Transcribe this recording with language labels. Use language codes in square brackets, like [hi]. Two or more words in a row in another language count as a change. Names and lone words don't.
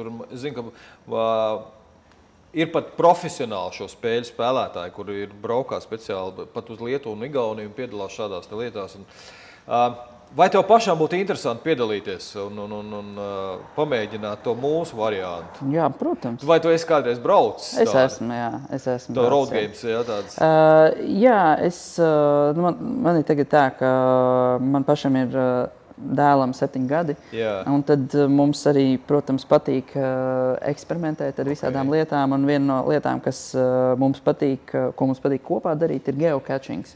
[lv] Es zinu, ka ir pat profesionāli šo spēļu spēlētāji, kuri ir braukā speciāli pat uz Lietuvu un Igauniju un piedalās šādās lietās. Vai tev pašām būtu interesanti piedalīties un pamēģināt to mūsu variantu? Jā, protams. Vai tu esi kādreiz braucis? Es esmu braucis. [en] To road games, [lv] jā, tāds? Jā, man ir tagad tā, ka man pašam ir dēlam 7 gadi. Jā. Un tad mums arī, protams, patīk eksperimentēt ar visādām lietām. Un viena no lietām, kas mums patīk, ko mums patīk kopā darīt, ir geocachings.